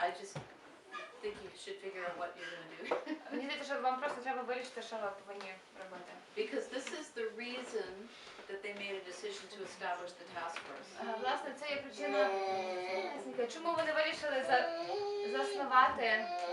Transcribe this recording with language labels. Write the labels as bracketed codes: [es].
[en] I just think you should figure out what you're going to do. [uk] Мені здається, що вам просто треба вирішити, що ви повинні робити. [en] Because this is the reason that they made a decision to establish the task force. [uk] Власне, це є причина, чому вони вирішили заснувати